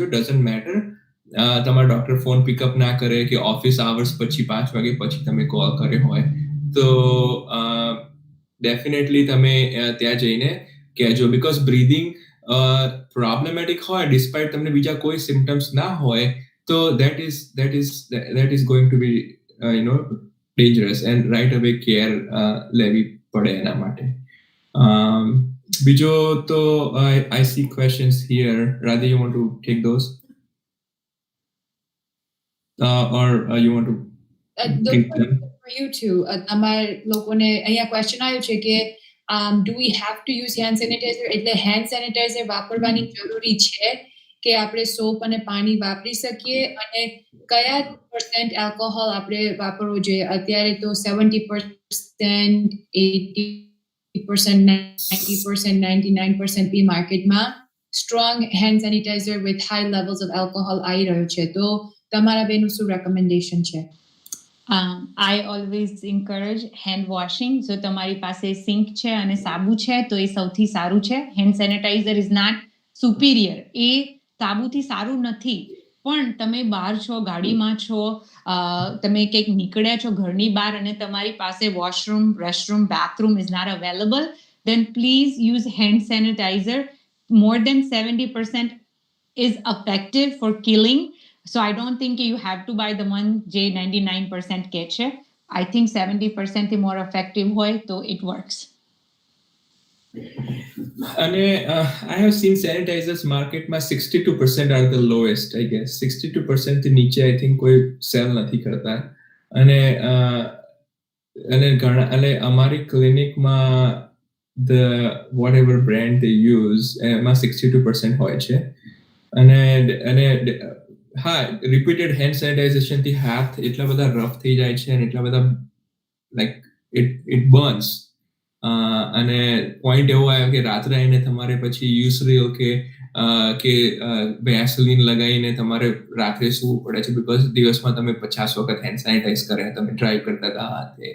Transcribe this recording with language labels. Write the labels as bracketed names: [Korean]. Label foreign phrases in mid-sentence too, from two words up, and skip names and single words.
[English] doesn't matter [Gujarati] તમારા ડોક્ટર ફોન પિકઅપ ના કરે કે [English] office hours [Gujarati] પછી 5 વાગે પછી તમે કોલ કર્યો હોય તો ડેફિનેટલી તમે ત્યાં જઈને કહેજો. [English] because breathing problematic [Gujarati] હોય ડિસ્પાઇટ તમને બીજા કોઈ સિમ્ટમ્સ ના હોય તો [English] that is going to be dangerous and right away [Gujarati] કેર લેવી પડે એના માટે. Bijo, [English] to I see questions here. Radha, you want to take those? Or you want to those are for you too. [Gujarati] અમર લોકોને અહીંયા [English] question [Gujarati] આવ્યું છે કે [English] do we have to use hand sanitizer? એટલે hand sanitizer વાપરવાની જરૂરી છે કે આપણે સોપ અને પાણી વાપરી શકીએ અને કયા % આલ્કોહોલ આપણે વાપરવો જોઈએ? અત્યારે તો 70%, 80%, 90%, 99% બી માર્કેટમાં strong hand sanitizer with high levels of alcohol આવી રહ્યો છે. તો તમારા બેનું શું રેકમેન્ડેશન છે? I always encourage hand washing. [Gujarati] So તમારી પાસે સિંક છે અને સાબુ છે તો એ સૌથી સારું છે. [English] hand sanitizer is not superior, [Gujarati] એ સાબુથી સારું નથી. પણ તમે બહાર છો, ગાડીમાં છો, તમે કંઈક નીકળ્યા છો ઘરની બહાર અને તમારી પાસે [English] washroom, restroom, bathroom is not available, then please use hand sanitizer. more than 70% is effective for killing. So I don't think you have to buy the one [Gujarati] જે 99% કે છે. [English] I think 70% થી more effective [Gujarati] હોય તો [English] it works. અને I have seen sanitizers marketમાં 62% are the lowest, I guess. [Gujarati] 62% થી નીચે [English] I think [Gujarati] કોઈ સેલ નથી કરતા. અને અમારી ક્લિનિકમાં [English] the whatever brand they use [Gujarati] એમાં 62% હોય છે. અને હા, [English] repeated hand sanitization [Gujarati] થી હાથ એટલા બધા રફ થઈ જાય છે અને એટલા બધા [English] like it burns. [Gujarati] અને પોઈન્ટ એવો આવ્યો કે રાત્રે આવીને તમારે પછી યુસરીલ કે વેસલીન લગાવીને તમારે રાત્રે સૂવું પડે છે, બીકોઝ દિવસમાં તમે 50 વખત [English] hand sanitize [Gujarati] કર્યા, તમે ડ્રાઈવ કરતા હતા હાથે.